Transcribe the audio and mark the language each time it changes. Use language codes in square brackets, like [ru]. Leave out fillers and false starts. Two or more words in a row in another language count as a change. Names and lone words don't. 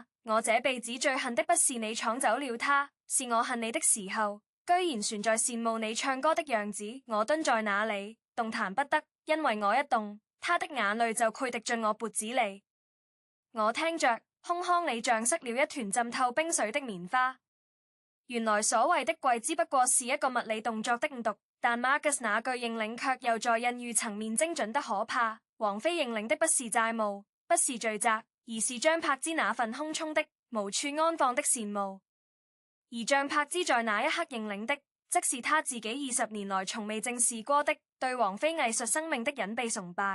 [zh] 我這輩子最恨的不是你闖走了他，是我恨你的時候，居然船在羨慕你唱歌的樣子。我蹲在那裡，動彈不得，因為我一動，他的眼淚就潰滴進我脖子裡。我聽着，胸腔裡像塞了一團浸透冰水的棉花。原來所謂的跪只不過是一個物理動作的誤讀，但 Marcus 那句認領卻又在隱喻層面精準得可怕。王菲認領的不是債務，不是罪責，而是張柏芝那份空涌的無處安放的羨慕。而張柏芝在那一刻認領的，即是他自己20年來從未正視過的對王菲藝術生命的隱蔽崇拜。